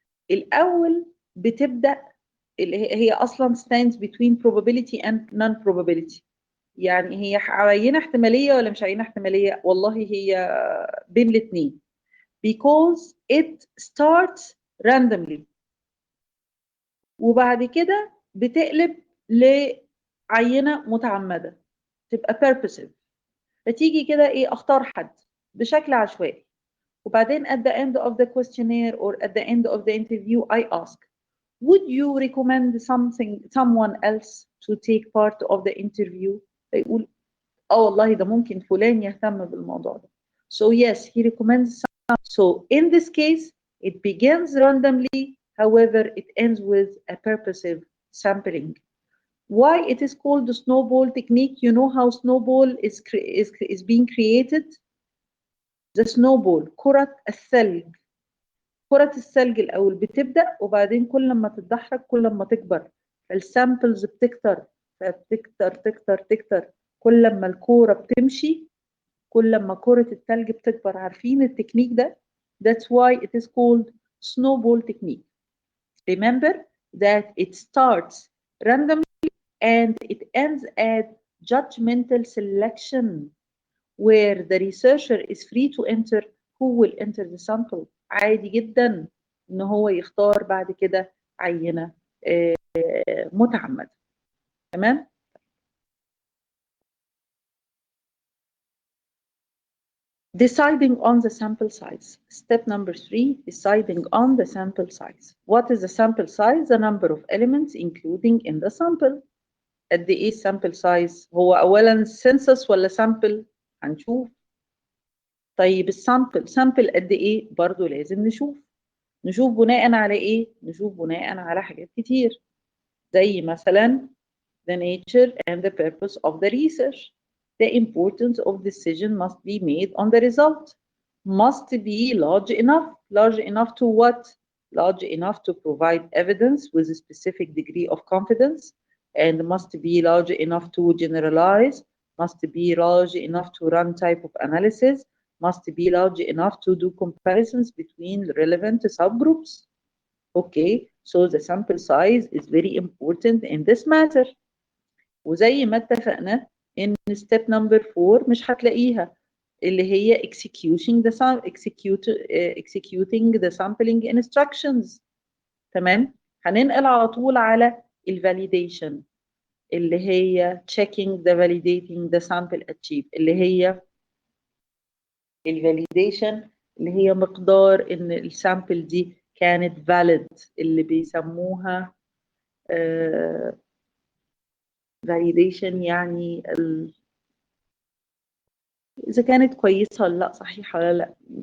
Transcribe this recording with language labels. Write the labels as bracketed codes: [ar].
[ar] الأول بتبدأ هي أصلا [en] stands between probability and non-probability. [ar] يعني هي عينة احتمالية ولا مش عينة احتمالية؟ والله هي بين الاثنين. [en] because it starts randomly [ar] وبعد كده بتقلب لعينة متعمدة تبقى purposive. فتيجي كده ايه، اختار حد بشكل عشوائي، وبعدين [en] at the end of the questionnaire or at the end of the interview I ask would you recommend someone else to take part of the interview. [ar] فيقول اه والله ده ممكن فلان يهتم بالموضوع ده. [en] So yes, he recommends someone. So in this case it begins randomly, however it ends with a purposive sampling. Why it is called the snowball technique? You know how snowball is being created? The snowball، [ar] كرة الثلج. كرة الثلج الأول بتبدأ، وبعدين كل ما تتدحرج كل ما تكبر، فالسامبلز بتكتر، فبتكتر تكتر تكتر. كل ما الكورة بتمشي كل ما كرة الثلج بتكبر. عارفين التكنيك ده؟ [en] That's why it is called snowball technique. Remember that it starts randomly and it ends at judgmental selection where the researcher is free to enter who will enter the sample. [ar] عادي جدا ان هو يختار بعد كده عينة متعمدة. [en] تمام؟ Deciding on the sample size. Step number 3, deciding on the sample size. What is the sample size? The number of elements including in the sample. [ar] قد ايه sample size؟ هو اولا census ولا sample؟ هنشوف. طيب السامبل سامبل قد ايه؟ برضو لازم نشوف بناء على ايه؟ نشوف بناء على حاجات كتير، زي مثلا [en] the nature and the purpose of the research. The importance of decision must be made on the result. Must be large enough. Large enough to what? Large enough to provide evidence with a specific degree of confidence, and must be large enough to generalize, must be large enough to run type of analysis, must be large enough to do comparisons between relevant subgroups. Okay, so the sample size is very important in this matter. [ar] وزي ما اتفقنا ان step number 4 مش هتلاقيها، اللي هي [en] executing the sampling instructions. [ar] تمام؟ هننقل على طول على الفاليديشن، اللي هي [en] checking the validating the sample achieved، [ar] اللي هي الفاليديشن اللي هي مقدار ان السامبل دي كانت valid، اللي بيسموها validation، يعني إذا كانت كويسة ولا لا، صحيحة ولا لا.